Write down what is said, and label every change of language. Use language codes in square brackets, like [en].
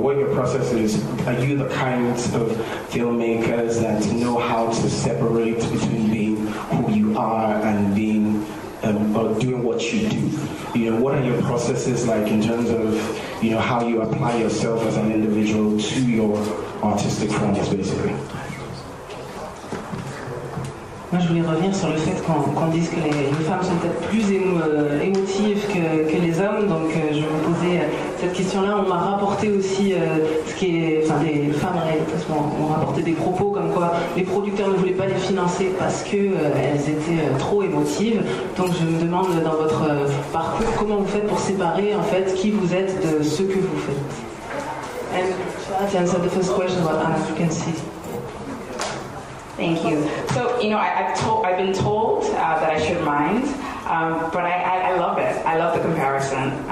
[en] What your process is? Are you the kinds of filmmakers that know how to separate between being who you are and being or doing what you do? What are your processes like in terms of how you apply yourself as an individual to your artistic forms, basically? [fr] Moi, je voulais revenir sur le fait qu'on dise que les femmes sont peut-être plus émotives que les hommes. Donc, je me posais cette question-là. On m'a rapporté aussi des femmes m'ont rapporté des propos comme quoi les producteurs ne voulaient pas les financer parce qu'elles étaient trop émotives. Donc, je me demande dans votre parcours comment vous faites pour séparer en fait qui vous êtes de ce que vous faites. [en] And to answer the first question about African city. Thank you. So, I've been told that I should mind, but I love it. I love the comparison.